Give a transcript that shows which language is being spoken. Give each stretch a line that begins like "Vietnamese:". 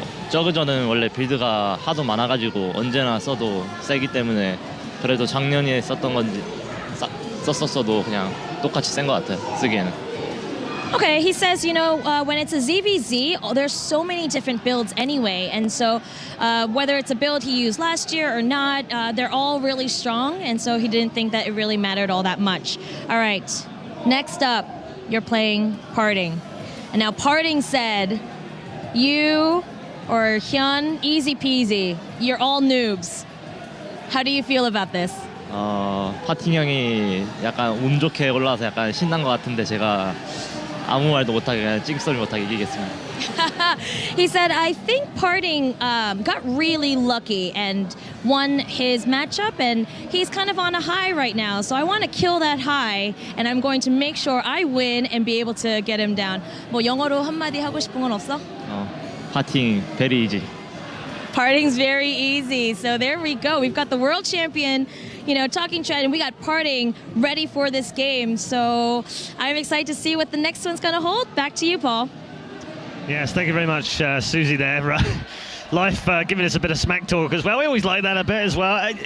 Korean: 저그전은 원래 빌드가 하도 많아가지고 언제나 써도 세기 때문에 그래도 작년에 썼던 건지 썼었어도 그냥 똑같이 센 것 같아요, 쓰기에는.
English: Okay, he says, you know, when it's a ZvZ, there's so many different builds anyway, and so whether it's a build he used last year or not, they're all really strong, and so he didn't think that it really mattered all that much. All right, next up, you're playing Parting. And now Parting said, you or HyuN, easy peasy, you're all noobs. How do you feel about this?
Korean: 파팅형이 약간 운 좋게 올라와서 약간 신난 것 같은데 제가 아무 말도 못하게 그냥 찡소리 못하게 이기겠습니다.
English: He said, I think Parting got really lucky and won his matchup, and he's kind of on a high right now. So I want to kill that high, and I'm going to make sure I win and be able to get him down.
Korean: 뭐 영어로 한마디 하고 싶은 건 없어?
English: 파팅 very easy. Parting's very easy. So there we go. We've got the world champion, talking trash, and we got Parting ready for this game. So I'm excited to see what the next one's going to hold. Back to you, Paul. Yes, thank you very much, Susie there. Life giving us a bit of smack talk as well. We always like that a bit as well.